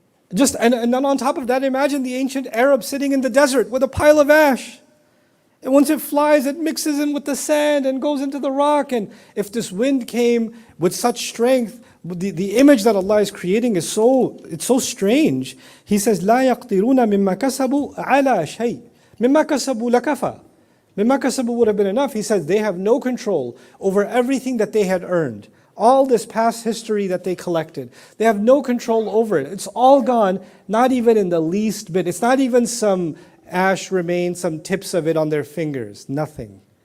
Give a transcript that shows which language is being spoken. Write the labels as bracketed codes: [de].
[en] And then on top of that, imagine the ancient Arab sitting in the desert with a pile of ash. And once it flies, it mixes in with the sand and goes into the rock. And if this wind came with such strength, the image that Allah is creating is so strange. [ar] He says, لا يقدرون مما كسبوا على شيء. مما كسبوا لكفى. مما كسبوا [en] would have been enough. He says they have no control over everything that they had earned. All this past history that they collected. They have no control over it. It's all gone, not even in the least bit. It's not even some ash remains, some tips of it on their fingers. Nothing.